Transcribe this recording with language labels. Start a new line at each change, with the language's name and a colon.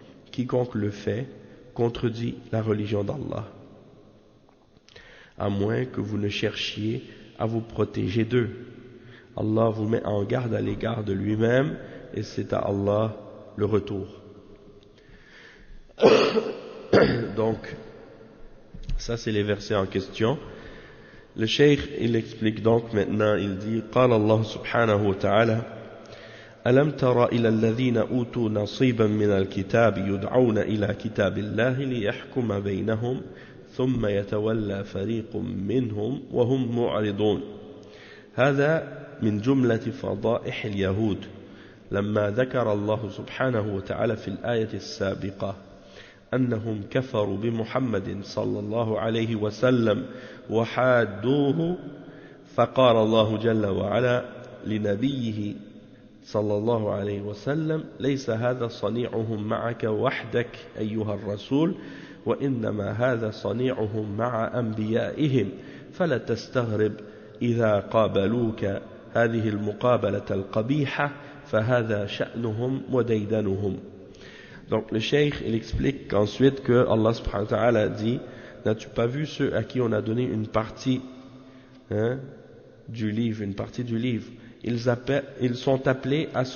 French: Quiconque le fait contredit la religion d'Allah, à moins que vous ne cherchiez à vous protéger d'eux. Allah vous met en garde à l'égard de lui-même, et c'est à Allah le retour. Donc, ça c'est les versets en question. Le cheikh, il explique donc maintenant, il dit:
Arabic: قال الله سبحانه وتعالى ألم تر إلى الذين أوتوا نصيبا من الكتاب يدعون إلى كتاب الله ليحكم بينهم ثم يتولى فريق منهم وهم معرضون. هذا من جملة فضائح اليهود لما ذكر الله سبحانه وتعالى في الآية السابقة أنهم كفروا بمحمد صلى الله عليه وسلم وحادوه، فقال الله جل وعلا لنبيه صلى الله عليه وسلم: ليس هذا صنيعهم معك وحدك أيها الرسول، وإنما هذا صنيعهم مع أنبيائهم، فلا تستغرب إذا قابلوك هذه المقابلة القبيحة فهذا شأنهم وديدنهم.
French: Donc le cheikh il explique qu'ensuite que Allah subhanahu wa ta'ala dit: n'as-tu pas vu ceux à qui on a donné une partie du livre, une partie du livre, ils sont appelés